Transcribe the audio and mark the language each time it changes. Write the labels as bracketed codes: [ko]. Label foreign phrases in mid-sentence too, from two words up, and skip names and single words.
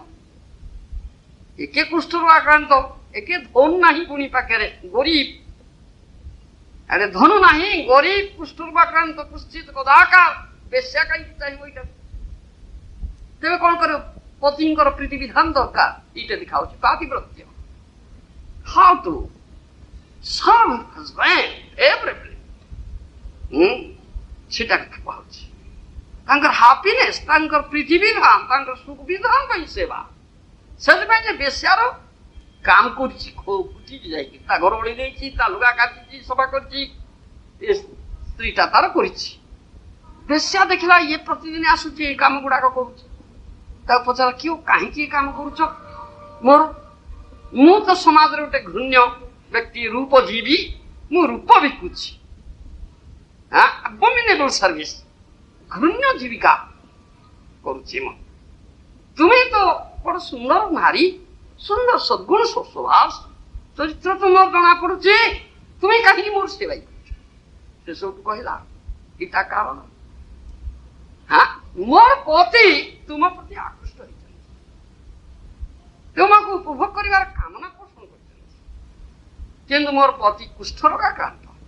[or] ଏକେ କୁଷ୍ଠରୋଗ ଆକ୍ରାନ୍ତ, ଏକେ ଧନୁ ନାହିଁ ପୁଣି ପାଖରେ, ଗରିବ, ଆରେ ଧନୁ ନାହିଁ, ଗରିବ, କୁଷ୍ଠରୋଗ ଆକ୍ରାନ୍ତ, କୁଶ୍ଚିତ କଦାକାର, ବେଶ୍ୟା କାହିଁକି ଚାହିଁବ ଏଇଟା? ତେବେ କଣ କରିବ? ପତିଙ୍କର ପ୍ରୀତି ବିଧାନ ଦରକାର। ଏଇଟା ଦେଖାଉଛି ପାତିବ୍ରତ୍ୟ। [en] How to serve husband favorably, [or] ସେଟା କୁହାଉଛି। ତାଙ୍କର ହାପିନେସ, ତାଙ୍କର ପ୍ରୀତି ବିଧାନ, ତାଙ୍କର ସୁଖ ବିଧାନ ପାଇଁ ସେବା। ସେଥିପାଇଁ ଯେ ବେଶ୍ୟାର କାମ କରୁଛି, ଖୁଟିଛି ଯାଇକି, ତା ଘର ଓଳି ଦେଇଛି, ତା ଲୁଗା କାଟିଛି, ସଫା କରିଛି, ସ୍ତ୍ରୀଟା ତାର କରିଛି। ବେଶ୍ୟା ଦେଖିଲା ଇଏ ପ୍ରତିଦିନ ଆସୁଛି, ଏଇ କାମ ଗୁଡାକ କରୁଛି। ତାକୁ ପଚାର, କିଏ କାହିଁକି ଏ କାମ କରୁଛ? ମୁଁ ତ ସମାଜରେ ଗୋଟେ ଘୃଣ୍ୟ ବ୍ୟକ୍ତି, ରୂପଜୀବୀ, ମୁଁ ରୂପ ବିକୁଛି, [en] abominable service, [or] ଘୃଣ୍ୟ ଜୀବିକା କରୁଛି ମୁଁ। ତୁମେ ତ ବଡ ସୁନ୍ଦର ନାରୀ, ସୁନ୍ଦର ସଦ୍ଗୁଣ ସ୍ୱଭାବ ଚରିତ୍ର ତ ମୋର ଜଣା ପଡୁଛି, ତୁମେ କାହିଁକି ମୋର ସେବା କରୁଛ? ସେ ସବୁଠୁ କହିଲା, ଏଇଟା କାରଣ, ମୋର ପତି ତୁମ ପ୍ରତି ଆକୃଷ୍ଟ ହେଇଛନ୍ତି, ତୁମକୁ ଉପଭୋଗ କରିବାର କାମନା ପୋଷଣ କରିଛନ୍ତି, କିନ୍ତୁ ମୋର ପତି କୁଷ୍ଠରୋଗ ଆକ୍ରାନ୍ତ।